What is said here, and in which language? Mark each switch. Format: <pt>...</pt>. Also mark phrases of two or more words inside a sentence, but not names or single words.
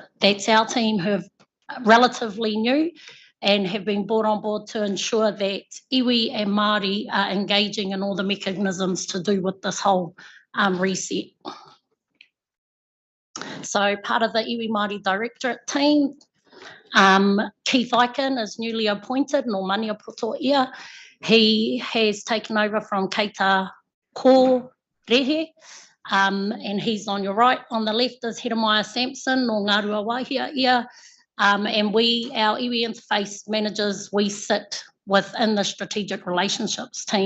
<en>That's our team who are relatively new and have been brought on board to ensure that iwi and Māori are engaging in all the mechanisms to do with this whole reset. So part of the Iwi Māori Directorate team, Keith Aiken is newly appointed,</en> <mi>no mani poto ia.</mi> <en>He has taken over from Keita Kōrehe, and he's on your right. On the left is Jeremiah Sampson,</en> <mi>no Ngārua Wāhia ia.</mi> <en>And we, our iwi interface managers, we sit within the strategic relationships team.</en>